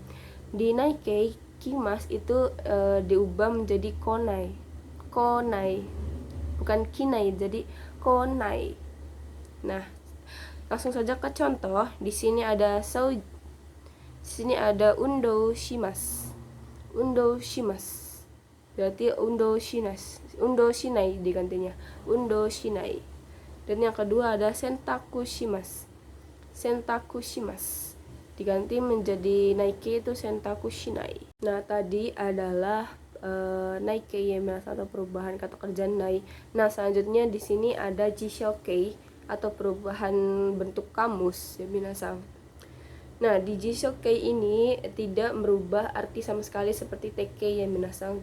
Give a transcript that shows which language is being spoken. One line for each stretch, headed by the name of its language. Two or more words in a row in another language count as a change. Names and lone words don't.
Indonesian: Di Naikei, kimas itu diubah menjadi konai. Konai, bukan kinai, jadi konai. Nah, langsung saja ke contoh. Di sini ada
Japanese: 運動します. 運動します
Indonesian: berarti
Japanese: 運動しない
Indonesian: digantinya
Japanese: 運動しない.
Indonesian: Dan yang kedua ada
Japanese: 洗濯します. 洗濯します
Indonesian: diganti menjadi Naikei itu
Japanese: 洗濯しない.
Indonesian: Nah, tadi adalah Naikei ya atau perubahan kata kerja nai. Nah, selanjutnya di sini ada jishokei atau perubahan bentuk kamus ya minasang. Nah, di jishokei ini tidak merubah arti sama sekali seperti tekei ya minasang.